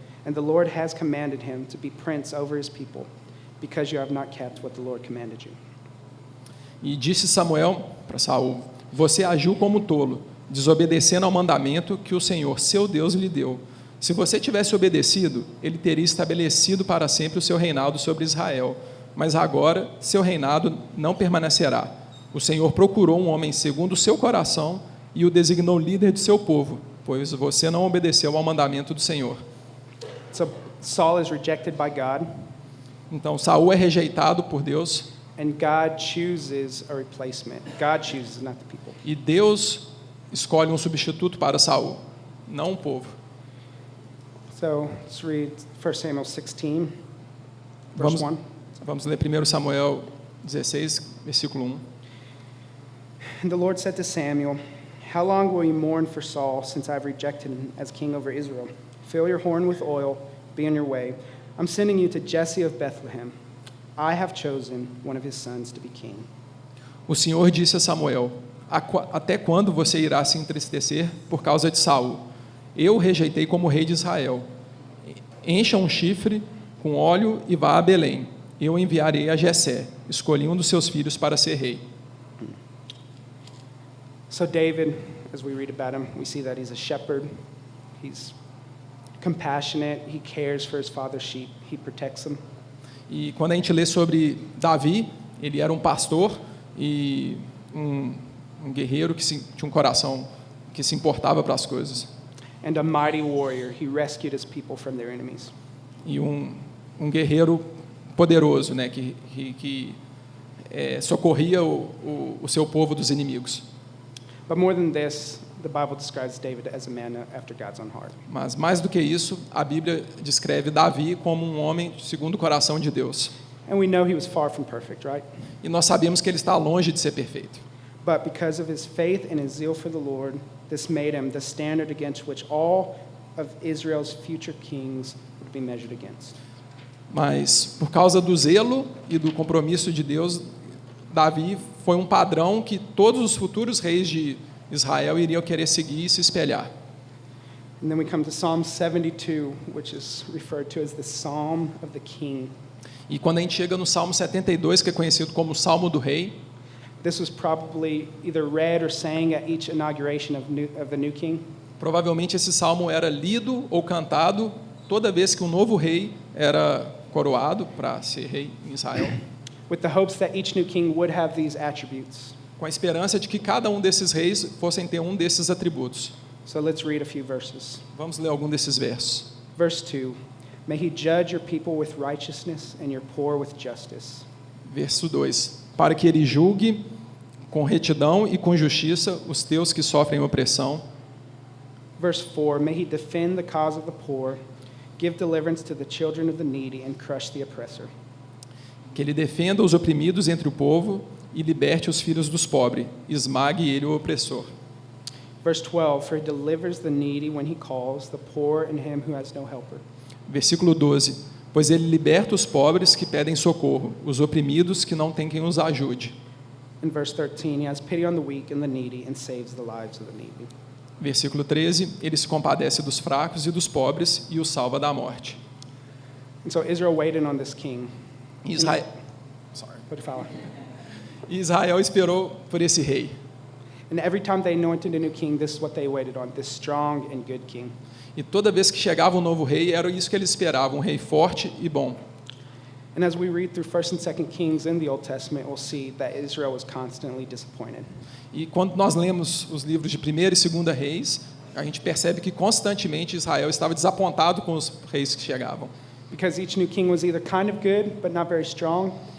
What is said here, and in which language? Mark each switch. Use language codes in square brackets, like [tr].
[en] and the Lord has commanded him to be prince over his people, because you have not kept what the Lord commanded you." [pt] E disse Samuel para Saul: "Você agiu como tolo, desobedecendo ao mandamento que o Senhor, seu Deus, lhe deu. Se você tivesse obedecido, ele teria estabelecido para sempre o seu reinado sobre Israel. Mas agora, seu reinado não permanecerá. O Senhor procurou um homem segundo o seu coração e o designou líder de seu povo, pois você não obedeceu ao mandamento do Senhor." [en] So Saul is rejected by God, [pt] Então, Saul é rejeitado por Deus [en] and God chooses a replacement. God chooses, not the people. [pt] e Deus escolhe um substituto para Saul, não o povo. [en] So let's read 1 Samuel 16, verse [pt] Vamos, 1. vamos ler 1 Samuel 16, versículo 1. [en] And the Lord said to Samuel, "How long will you mourn for Saul, since I have rejected him as king over Israel? Fill your horn with oil, be on your way. I'm sending you to Jesse of Bethlehem. I have chosen one of his sons to be king." [pt] O Senhor disse a Samuel: "Até quando você irá se entristecer por causa de Saul? Eu o rejeitei como rei de Israel. Encha um chifre com óleo e vá a Belém. Eu enviarei a Jessé. Escolhi um dos seus filhos para ser rei." [en] So David, as we read about him, we see that he's a shepherd. He's compassionate. He cares for his father's sheep. He protects them. [pt] E quando a gente lê sobre Davi, ele era um pastor e um guerreiro que tinha um coração que se importava para as coisas. [en] And a mighty warrior. He rescued his people from their enemies. [pt] E um guerreiro poderoso, né, que socorria o seu povo dos inimigos. [en] But more than this, the Bible describes David as a man after God's own heart. [pt] Mas mais do que isso, a Bíblia descreve Davi como um homem segundo o coração de Deus. [en] And we know he was far from perfect, right? [pt] E nós sabemos que ele está longe de ser perfeito. [en] But because of his faith and his zeal for the Lord, this made him the standard against which all of Israel's future kings would be measured against. [pt] Mas por causa do zelo e do compromisso de Deus, Davi foi um padrão que todos os futuros reis de Israel iriam querer seguir e se espelhar. [en] And then we come to Psalm 72, which is referred to as the Psalm of the King. [pt] E quando a gente chega no Salmo 72, que é conhecido como Salmo do Rei, [en] This was probably either read or sang at each inauguration of the new king. [pt] provavelmente esse salmo era lido ou cantado toda vez que um novo rei era coroado para ser rei em Israel, [en] With the hopes that each new king would have these attributes. [pt] com a esperança de que cada um desses reis fossem ter um desses atributos. [en] So let's read a few verses. [pt] Vamos ler algum desses versos. [en] Verse 2, "May he judge your people with righteousness and your poor with justice." [pt] Verso 2: "Para que ele julgue com retidão e com justiça os teus que sofrem opressão." [en] Verse 4, "May he defend the cause of the poor, give deliverance to the children of the needy, and crush the oppressor." [pt] Que ele defenda os oprimidos entre o povo e liberte os filhos dos pobres, esmague ele o opressor. [en] Verse 12, "For he delivers the needy when he calls, the poor and him who has no helper." [pt] Versículo 12: "Pois ele liberta os pobres que pedem socorro, os oprimidos que não têm quem os ajude." [en] In verse 13, "He has pity on the weak and the needy and saves the lives of the needy." [pt] Versículo 13: "Ele se compadece dos fracos e dos pobres e os salva da morte." [en] And so Israel waited on this king. [pt] Israel, Pode falar. Israel esperou por esse rei. [en] And every time they anointed a new king, this is what they waited on, this strong and good king. [pt] E toda vez que chegava um novo rei, era isso que eles esperavam, um rei forte e bom. [en] And as we read through 1st and 2nd Kings in the Old Testament, we'll see that Israel was constantly disappointed. [pt] E quando nós lemos os livros de 1º e 2º Reis, a gente percebe que constantemente Israel estava desapontado com os reis que chegavam. [en] Because each new king was either kind of good, but not very strong,